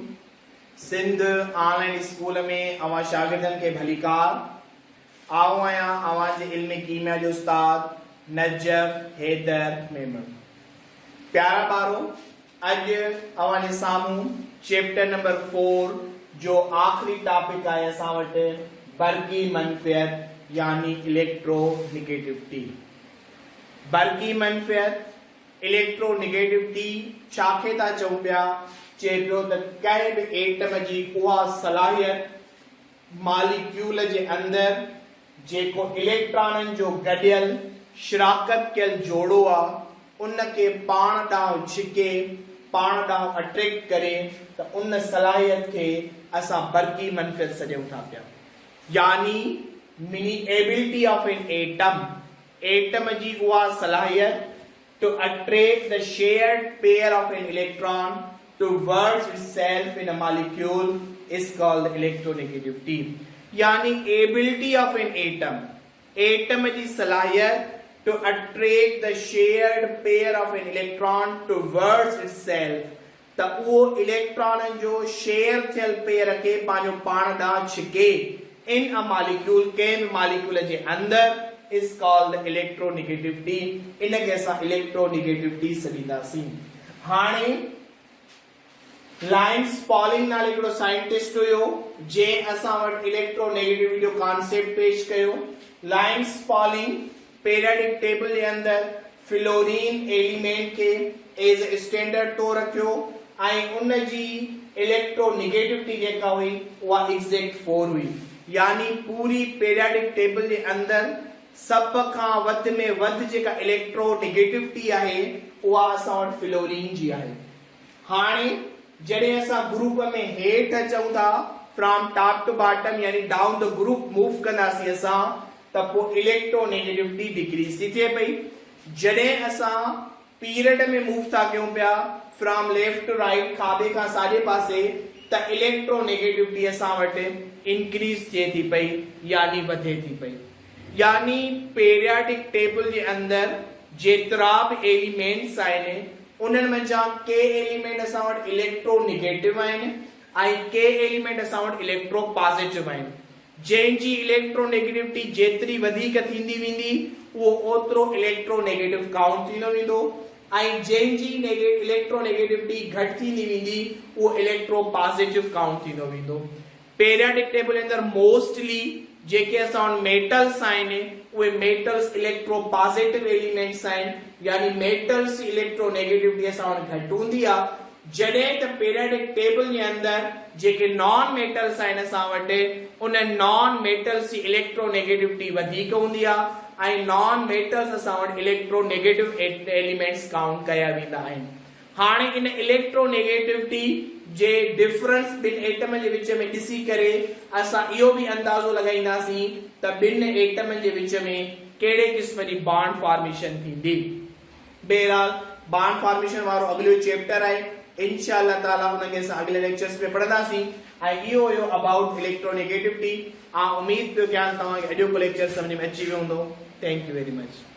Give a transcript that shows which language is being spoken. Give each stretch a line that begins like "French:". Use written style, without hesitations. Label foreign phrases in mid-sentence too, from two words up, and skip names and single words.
Sindhi: सिंध ऑनलाइन स्कूल में अवा शागिर्दन के भलीकार आओ आया आवाज इल्म कीमिया जो उस्ताद नजफ हैदर मेमन। प्यारा बारो अज अवाने सामू
English: chapter number
Sindhi: 4 जो आखिरी टॉपिक आहे असां वटि बरकी मनफियत यानी इलेक्ट्रोनेगेटिविटी। बरकी मनफियत इलेक्ट्रोनेगेटिविटी छाखे था चऊं पिया चए पियो त कंहिं बि एटम जी उहा सलाहियत मालिक्यूल जे अंदर जेको इलेक्ट्रॉननि जो गडियल शिराकत कयल जोड़ो आहे उन खे पाण ॾांहुं छिके पाण ॾांहुं अट्रैक्ट करे त उन सलाहियत खे असां बरकी मनफियत सॾियूं था पिया। यानी मिनी
English: ability of an atom
Sindhi: जी उहा सलाहियत
English: to attract the shared pair of an electron towards itself in a molecule is called electronegativity। यानी ability of an atom
Sindhi: जी सलाहियत
English: to attract the shared pair of an electron towards itself
Sindhi: त उहो इलेक्ट्रॉन जो शेयर थियल पेयर खे पंहिंजो पाण ॾांहुं छिके
English: in a molecule
Sindhi: कंहिं मॉलिक्यूल जे अंदर
English: is called electronegativity।
Sindhi: इन के असां इलेक्ट्रोनेगेटिविटी सॾींदासीं। हाणे लाइन्स पॉलिंग नाले हिकिड़ो साइंटिस्ट हुयो जंहिं असां वटि इलेक्ट्रोनेगेटिविटी जो कॉन्सेप्ट पेश कयो। लाइन्स पॉलिंग
English: periodic table
Sindhi: जे अंदर फ्लोरीन एलिमेंट खे
English: as a standard
Sindhi: तो रखियो ऐं उन जी इलेक्ट्रोनेगेटिविटी जेका हुई उहा एग्जैक्ट 4 हुई। यानी पूरी
English: periodic table
Sindhi: जे अंदर सब खां वध में वध जेका इलेक्ट्रोनेगेटिविटी आहे उहा असां वटि फ्लोरीन जी आहे। हाणे जॾहिं असां ग्रुप में हेठि अचूं था
English: from top to bottom
Sindhi: यानी
English: down the group move
Sindhi: कंदासीं असां त पोइ इलेक्ट्रोनेगेटिविटी डिक्रीज थी थिए पई। जॾहिं असां पीरियड में मूव था कयूं पिया
English: from left to right
Sindhi: खाॿे खां साॼे पासे त इलेक्ट्रोनेगेटिविटी असां वटि इंक्रीज थिए थी पई यानी वधे थी पई। यानी
English: periodic table
Sindhi: जे अंदर जेतिरा बि एलिमेंट्स आहिनि उन्हनि मंझां के एलिमेंट असां वटि इलेक्ट्रोनेगेटिव आहिनि ऐं के एलिमेंट असां वटि इलेक्ट्रो पॉजिटिव आहिनि। जंहिंजी इलेक्ट्रोनेगेटिविटी जेतिरी वधीक थींदी वेंदी उहो ओतिरो इलेक्ट्रोनेगेटिव काउंट थींदो वेंदो ऐं जंहिंजी इलेक्ट्रोनेगेटिविटी घटि थींदी वेंदी उहो इलेक्ट्रो पॉजिटिव काउंट थींदो वेंदो।
English: periodic table
Sindhi: जे अंदर मोस्टली जेके असां वटि मेटल्स आहिनि उहे मेटल्स इलेक्ट्रो पॉजिटिव एलिमेंट्स आहिनि यानी मेटल्स इलेक्ट्रोनेगेटिविटी असां वटि घटि हूंदी आहे। जॾहिं त
English: periodic table
Sindhi: जे अंदर जेके नॉन मेटल्स आहिनि असां वटि उन नॉन मेटल्स जी इलेक्ट्रोनेगेटिविटी वधीक हूंदी आहे ऐं नॉन मेटल्स असां वटि इलेक्ट्रोनेगेटिव एलिमेंट्स काउंट कया वेंदा आहिनि। हाणे इन इलेक्ट्रोनेगेटिविटी जे डिफरेंस ॿिनि एटम जे विच में ॾिसी करे असां इहो बि अंदाज़ो लॻाईंदासीं त ॿिनि एटमनि जे विच में कहिड़े क़िस्म जी
English: bond formation
Sindhi: थींदी। बहरहाल
English: bond formation
Sindhi: वारो अॻिलो चैप्टर आहे।
Arabic: إن شاء الله تعالى
Sindhi: उनखे असां अॻिले लेक्चर्स में पढ़ंदासीं ऐं इहो हुयो
English: about electronegativity.
Sindhi: उम्मीद पियो कयां तव्हांखे अॼोको लेक्चर सम्झ में अची वियो हूंदो।
English: thank you very much.